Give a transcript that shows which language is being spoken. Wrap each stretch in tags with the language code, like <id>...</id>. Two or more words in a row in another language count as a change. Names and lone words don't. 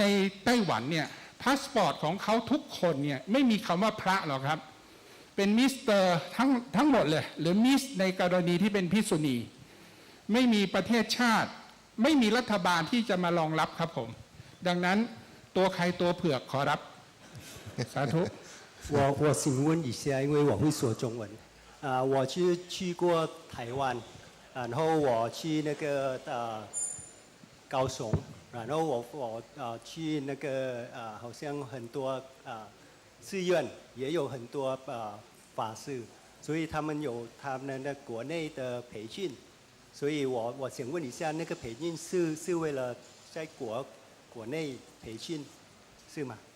<th>ไต้หวันเนี่ยพาสปอร์ตของเขาทุกคนเนี่ยไม่มีคำว่าพระหรอกครับเป็นมิสเตอร์ทั้งหมดเลยหรือมิสในกรณีที่เป็นภิกษุณีไม่มีประเทศชาติไม่มีรัฐบาลที่จะมารองรับครับผมดังนั้นตัวใครตัวเผือกขอรับสาธุ</th> <zh>我请问一下，因为我会说中文，我去过台湾，然后我去那个高雄，然后我去那个好像很多寺院也有很多法师，所以他们有他们的国内的培训，所以我想问一下，那个培训是为了在国内培训，是吗？</zh>